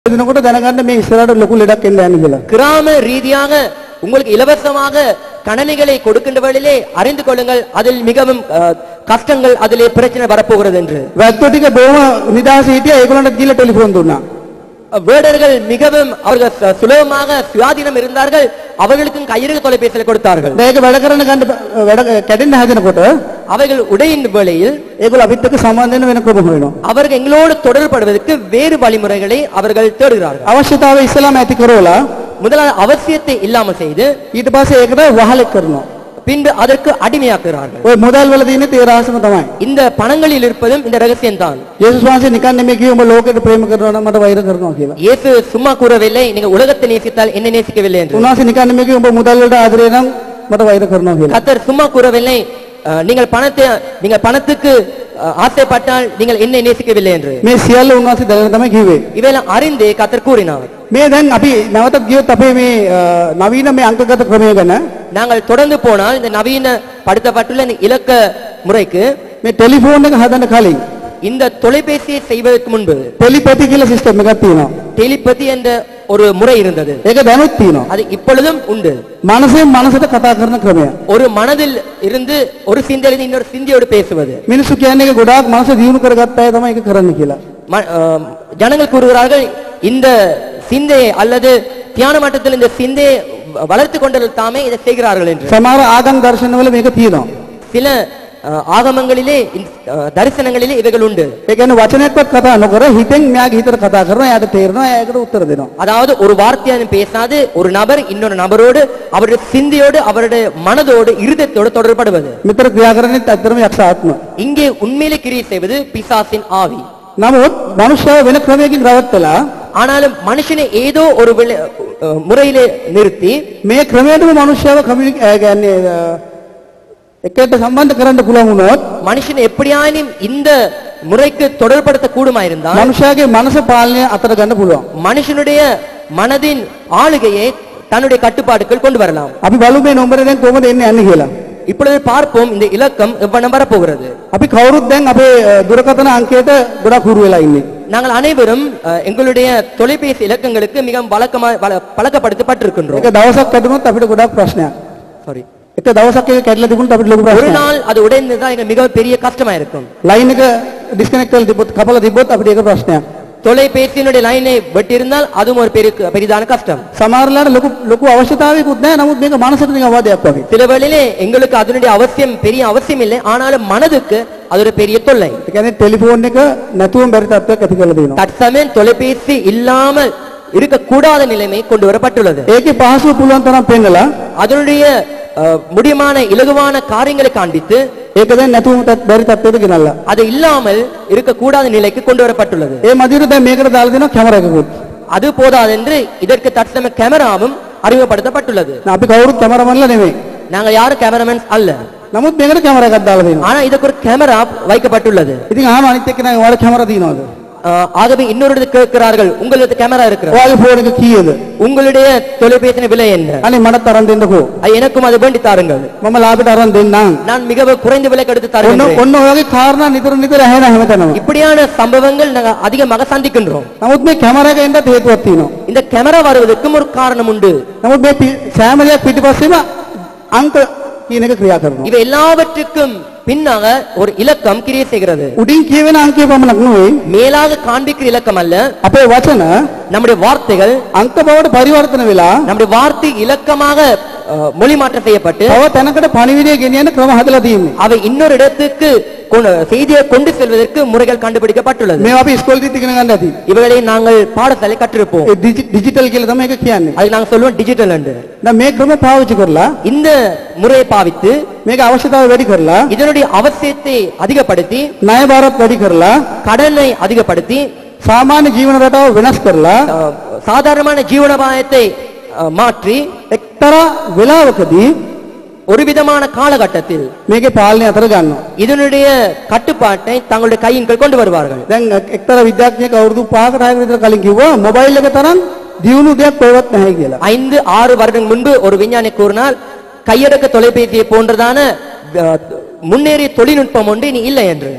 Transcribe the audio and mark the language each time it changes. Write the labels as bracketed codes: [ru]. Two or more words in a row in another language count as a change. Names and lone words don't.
[si] දිනකොට දැනගන්න මේ ඉස්සරහට ලොකු ලෙඩක් එන්න යන්නේ කියලා. [ta] கிராம ரீதியாக உங்களுக்கு இலவசமாக கணனிகளை கொடுக்கின்ற வேளையிலே அறிந்து கொள்ளுங்கள் அதில் மிகவும் கஷ்டங்கள் அதிலே பிரச்சனை வரப்போகிறது என்று. [si] වැද්දෝ ටික බොහොම නිදාසේ හිටියා ඒගොල්ලන්ට ගිහලා ටෙලිෆෝන් දුන්නා. [ta] வேடர்கள் மிகவும் அவர்கள் சுலபமாக சுயாதீனம் இருந்தார்கள் அவர்களுக்கும் கையெழுத்து தொலைபேசியில் கொடுத்தார்கள். [si] මේක වැඩ කරන ගන්න වැඩ කැඩෙන්න හදනකොට [ta] அவைகள் உடையின் வேளையில் [si] ඒගොල්ලෝ අපිත් එක්ක සම්බන්ධ වෙන වෙන ක්‍රම හොයනවා. [ta] அவர்கள் எங்களோடு தொடர்படுவதற்கு வேறு வழிமுறைகளை அவர்கள் தேடுகிறார்கள். [si] අවශ්‍යතාවය ඉස්සලාම ඇති කරවලා [ta] முதலாவது அவசியத்தை இல்லாமல் செய்து [si] ඊට පස්සේ ඒකට වහලෙක් කරනවා. [ta] பின்பு அதற்கு அடிமையாக்குகிறார்கள். [si] ඔය මොඩල් වල තියෙන තේ රහසම තමයි. [ta] இந்த பணங்களில் இருப்பதும் இந்த ரகசியம் தான். [si] යේසුස් වහන්සේ නිකන් නෙමෙයි කිව්ව ඔබ ලෝකෙට ප්‍රේම කරනවා නම් මට වෛර කරනවා කියලා. [ta] இயேசு சும்மா கூறவில்லை நீங்க உலகத்தை நேசித்தால் என்ன நேசிக்கவில்லை என்று. [si] උන්වහන්සේ නිකන් නෙමෙයි කිව්ව ඔබ මුදල් වලට ආදරේ නම් මට වෛර කරනවා කියලා. [ta] கர்த்தர் சும்மா கூறவில்லை நீங்கள் பணத்துக்கு ஆசைப்பட்டால் நீங்கள் என்ன நேசிக்கவில்லை என்று. [si] මේ සියල්ල උන්වහන්සේ දැනගෙන තමයි කිව්වේ. [ta] இவையெல்லாம் அறிந்தே கர்த்தர் கூறினார். [si] මේ දැන් අපි නැවතත් ගියොත් අපේ මේ නවීන මේ අංකගත ක්‍රමය ගැන [ta] நாங்கள் தொடர்ந்து போனால் இந்த நவீன படுத்தப்பட்டுள்ள இந்த இலக்க முறைக்கு [si] මේ ටෙලිෆෝන් එක හදන්න කලින් [ta] இந்த தொலைபேசியை செய்வதற்கு முன்பு [si] ටෙලිපැති කියලා සිස්ටම් එකක් තියෙනවා. [ta] டெலிபதி என்ற ஒரு முறை இருந்தது. [si] ඒක දැනුත් තියෙනවා. [ta] அது இப்பொழுதும் உண்டு. [si] මනසෙන් මනසට කතා කරන ක්‍රමය. [ta] ஒரு மனதில் இருந்து ஒரு சிந்தையிலிருந்து இன்னொரு சிந்தையோடு பேசுவது. [si] මිනිස්සු කියන්නේ ඒක ගොඩාක් මනස දියුණු කරගත්ත අය තමයි ඒක කරන්න කියලා. [ta] ஜனங்கள் கூறுகிறார்கள் இந்த சிந்தையை அல்லது தியான மட்டத்தில் இந்த சிந்தையை வளர்த்து கொண்டவர்கள் தாமே இதை செய்கிறார்கள் என்று. [si] සමහර ආගම් දර්ශනවල මේක තියෙනවා. [ta] சில ஆகமங்களிலே தரிசனங்களிலே இவைகள் உண்டு. [si] ඒ කියන්නේ වචනයක්වත් කතා නොකර හිතෙන් මෙයාගේ හිතට කතා කරනවා එයාට තේරෙනවා එයාකට උත්තර දෙනවා. [ta] அதாவது ஒரு வார்த்தையாலும் பேசாது ஒரு நபர் இன்னொரு நபரோடு அவருடைய சிந்தையோடு அவருடைய மனதோடு இருதயத்தோடு தொடர்படுவது. [si] මෙතර ක්‍රියා කරන්නේ ඇත්තටම යක්ෂ ආත්ම. [ta] இங்கே உண்மையிலே கிரியை செய்வது பிசாசின் ஆவி. [si] නමුත් මනුෂ්‍යව වෙන ක්‍රමයකින් රවට්ටලා [ta] ஆனாலும் மனுஷனை ஏதோ ஒரு முறையிலே நிறுத்தி [si] මේ ක්‍රමයටම මනුෂ්‍යව කියන්නේ එකට සම්බන්ධ කරන්න පුළුවන් වුණොත් [ta] மனுஷன் எப்படியாயினும் இந்த முறைக்கு தொடர்படுத்த கூடுமா இருந்தால் [si] මනුෂ්‍යයාගේ මනස පාලනය අතර ගන්න පුළුවන්. [ta] மனுஷனுடைய மனதின் ஆளுகையை தன்னுடைய கட்டுப்பாட்டுக்குள் கொண்டு வரலாம். [si] අපි බලමු මේ නම්බරේ දැන් කොහොමද එන්නේ යන්නේ කියලා. [ta] இப்பொழுது பார்ப்போம் இந்த இலக்கம் எவ்வளவு வரப்போகிறது. [si] අපි කවුරුත් දැන් අපේ දුරකථන අංකයට ගොඩක් හුරු වෙලා ඉන්නේ. [ta] நாங்கள் அனைவரும் எங்களுடைய தொலைபேசி இலக்கங்களுக்கு மிக பழக்கப்படுத்தப்பட்டிருக்கின்றோம். [si] ඒක දවසක් කැඩුනොත් අපිට ගොඩක් ප්‍රශ්නයක්. [ta] சாரி. [si] එක දවසක් එක කැඩලා තිබුණොත් අපිට ලොකු [ta] ஒரு [si] ප්‍රශ්නයක්. [ta] நாள் அது உடைந்ததா எங்க மிக பெரிய கஷ்டமா இருக்கும். [si] ලයින් එක ඩිස්කනෙක්ට් කරලා තිබ්බොත් කපලා තිබ්බොත් අපිට ඒක ප්‍රශ්නයක්. [ta] தொலைபேசியினுடைய லைனை வெட்டி இருந்தால் அதுவும் ஒரு பெரிதான கஷ்டம். [si] සමහරලාට ලොකු අවශ්‍යතාවයකුත් නැහැ. නමුත් මේක මනසට නිකන් වාදයක් වගේ. [ta] சில வேளையிலே எங்களுக்கு அதனுடைய அவசியம் பெரிய அவசியம் இல்லை ஆனாலும் மனதுக்கு அது ஒரு பெரிய தொல்லை. [si] ඒ කියන්නේ ටෙලිෆෝන් එක නැතුවම බැරි තත්ත්වයක් ඇති කරලා දෙනවා. [ta] தற்சமயம் தொலைபேசி இல்லாமல் இருக்கக்கூடாத நிலைமை கொண்டு வரப்பட்டுள்ளது. [si] ඒකේ පහසුව පුළුවන් තරම් පෙන්නලා [ta] அதனுடைய முடியமான இலகுவான காரியங்களை காண்பித்து [si] ඒක දැන් නැතුවම බැරි තත්ත්වයකට ගෙනල්ලා. [ta] அது இல்லாமல் இருக்கக்கூடாத நிலைக்கு கொண்டு வரப்பட்டுள்ளது. [si] ඒ මදිර දැන් මේකට දාලා දෙනවා කැමරා එකකුත්. [ta] அது போதாதென்று இதற்கு தற்சமய கேமராவும் அறிமுகப்படுத்தப்பட்டுள்ளது. [si] අපි කවුරුත් කැමරාමන්ලා නෙමෙයි. [ta] நாங்கள் யாரும் கேமராமேன்ஸ் அல்ல. [si] නමුත් මේකට කැමරා එකක් දාලා දෙනවා. [ta] ஆனா இதுக்கு ஒரு கேமரா வைக்கப்பட்டுள்ளது. [si] ඉතින් ආම අනිත් එක්කෙනා ඔයාලා කැමරා තියනවද? [ta] ஆகவே இன்னொரு கேட்கிறார்கள் உங்களுக்கு கேமரா இருக்கிறது. [si] ඔයාගේ ෆෝන් එක කීයද? [ta] உங்களுடைய தொலைபேசியின் விலை என்ன? [si] අනේ මටත් අරන් දෙන්නකෝ. [ta] எனக்கும் அது வேண்டி தாருங்கள். [si] මම ලාභයට අරන් දෙන්නම්. [ta] நான் மிகவும் குறைந்த விலைக்கு எடுத்து [si] ඔන්න [ta] தருகிறேன். [si] ඔන්න ඔයගේ කාරණා නිතර නිතර ඇහෙන හැමතැනම. [ta] இப்படியான சம்பவங்கள் நாங்கள் அதிகமாக சந்திக்கின்றோம். [si] නමුත් මේ කැමරා එක එන්නත් හේතුවක් තියෙනවා. [ta] இந்த கேமரா வருவதற்கும் ஒரு காரணம் உண்டு. [si] නමුත් මේ සෑම දෙයක් පිටිපස්සෙම අංක කියන එක ක්‍රියා කරනවා. [ta] இவை எல்லாவற்றுக்கும் பின்னாக ஒரு இலக்கம் கிரியை செய்கிறது. [si] උඩින් කියවෙන අංකය පමණක් නෙවෙයි [ta] மேலாக காண்பிக்கிற இலக்கம் அல்ல. [si] අපේ වචන [ta] நம்முடைய வார்த்தைகள் [si] අංක බවට පරිවර්තන වෙලා [ta] நம்முடைய வார்த்தை இலக்கமாக மொழி மாற்றம் செய்யப்பட்டு [si] තව තැනකට පණිවිඩය ගෙනියන ක්‍රම හදලා තියෙන්නේ. [ta] அவை இன்னொரு இடத்துக்கு செய்தியை கொண்டு செல்வதற்கு முறைகள் கண்டுபிடிக்கப்பட்டுள்ளது. [si] මේවා අපි ඉස්කෝලේදීත් ඉගෙන ගන්න ඇති. [ta] இவைகளை நாங்கள் பாடசாலை கற்றிருப்போம். [si] ඒ ඩිජිටල් කියලා තමයි ඒක කියන්නේ. [ta] அது நாங்கள் சொல்லுவோம் டிஜிட்டல் என்று. [si] දැන් මේ ක්‍රම පාවිච්චි කරලා [ta] இந்த முறையை பாவித்து [si] මේක අවශ්‍යතාවය වැඩි කරලා [ta] இதனுடைய அவசியத்தை அதிகப்படுத்தி [si] ණය බාරත් වැඩි කරලා [ta] கடனை அதிகப்படுத்தி [si] සාමාන්‍ය ජීවන රටාව වෙනස් කරලා [ta] சாதாரணமான ஜீவனோபாயத்தை மாற்றி [si] එක්තරා වෙලාවකදී [ta] ஒரு விதமான காலகட்டத்தில் [si] මේකේ පාලනය අතර ගන්නවා. [ta] இதனுடைய கட்டுப்பாட்டை தங்களுடைய கையின் கீழ் கொண்டு வருவார்கள். [si] දැන් එක්තරා විද්‍යාඥයෙක් අවුරුදු 5කට 6කට විතර කලින් කිව්වා මොබයිල් එක තරම් දියුණු දෙයක් කොහෙවත් නැහැ කියලා. [ta] 5-6 வருடங்கள் முன்பு ஒரு விஞ்ஞானி கூறினால் கையடக்க தொலைபேசியை போன்றதான முன்னேறிய தொழில்நுட்பம் ஒன்று இனி இல்லை என்று.